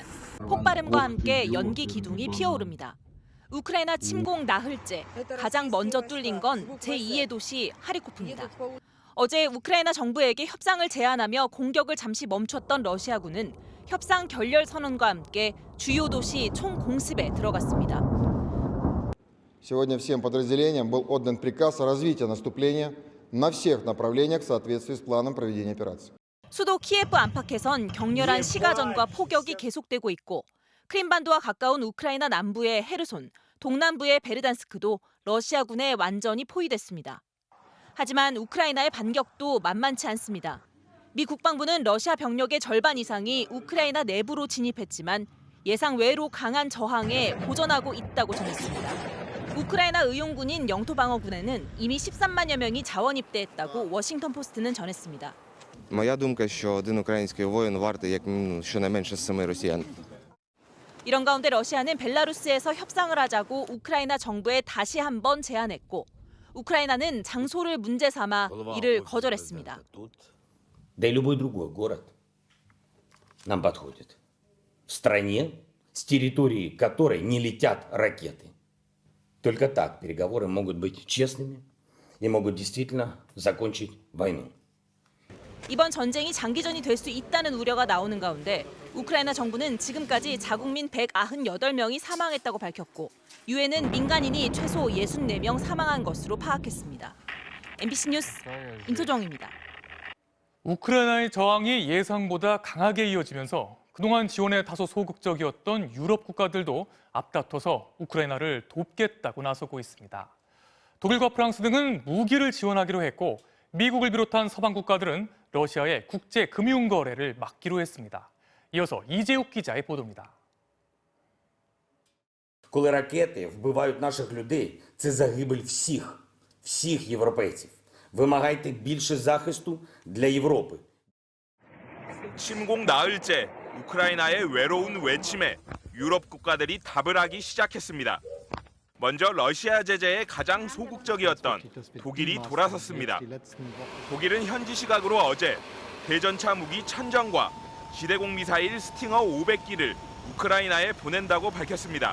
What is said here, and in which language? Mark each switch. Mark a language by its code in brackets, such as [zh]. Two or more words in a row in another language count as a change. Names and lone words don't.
[ko] 폭발음과 함께 연기 기둥이 피어오릅니다. 우크라이나 침공 나흘째, 가장 먼저 뚫린 건 제2의 도시 하리코프입니다. 어제 우크라이나 정부에게 협상을 제안하며 공격을 잠시 멈췄던 러시아군은 협상 결렬 선언과 함께 주요 도시 총공습에 들어갔습니다. [ru] Сегодня всем подразделениям был отдан приказ о развитии наступления на всех направлениях в соответствии с планом проведения операции. [ko] 수도 키예프 안팎에선 격렬한 시가전과 포격이 계속되고 있고 크림반도와 가까운 우크라이나 남부의 헤르손, 동남부의 베르단스크도 러시아군에 완전히 포위됐습니다. 하지만 우크라이나의 반격도 만만치 않습니다. 미 국방부는 러시아 병력의 절반 이상이 우크라이나 내부로 진입했지만 예상 외로 강한 저항에 도전하고 있다고 전했습니다. 우크라이나 의용군인 영토방어군에는 이미 13만여 명이 자원 입대했다고 워싱턴 포스트는 전했습니다. [uk] Моя думка, що один український воїн вартий як мінімум щонайменше 7 росіян. [ko] 이런 가운데 러시아는 벨라루스에서 협상을 하자고 우크라이나 정부에 다시 한번 제안했고 우크라이나는 장소를 문제 삼아 이를 거절했습니다. [ru] Да и любой другой город нам подходит. В стране, с территории которой не летят ракеты. Только так переговоры могут быть честными и могут действительно закончить войну. [ko] 이번 전쟁이 장기전이 될 수 있다는 우려가 나오는 가운데 우크라이나 정부는 지금까지 자국민 198명이 사망했다고 밝혔고 유엔은 민간인이 최소 64명 사망한 것으로 파악했습니다. MBC 뉴스 임소정입니다. 우크라이나의 저항이 예상보다 강하게 이어지면서 그동안 지원에 다소 소극적이었던 유럽 국가들도 앞다퉈서 우크라이나를 돕겠다고 나서고 있습니다. 독일과 프랑스 등은 무기를 지원하기로 했고 미국을 비롯한 서방 국가들은 러시아의 국제 금융 거래를 막기로 했습니다. 이어서 이재욱 기자의 보도입니다. [uk] Коли ракети вбивають наших людей, це загибель всіх європейців. Вимагайте більше захисту для Європи. [ko] 침공 나흘째 우크라이나의 외로운 외침에 유럽 국가들이 답을 하기 시작했습니다. 먼저 러시아 제재에 가장 소극적이었던 독일이 돌아섰습니다. 독일은 현지 시각으로 어제 대전차 무기 1000정과 지대공 미사일 스팅어 500기를 우크라이나에 보낸다고 밝혔습니다.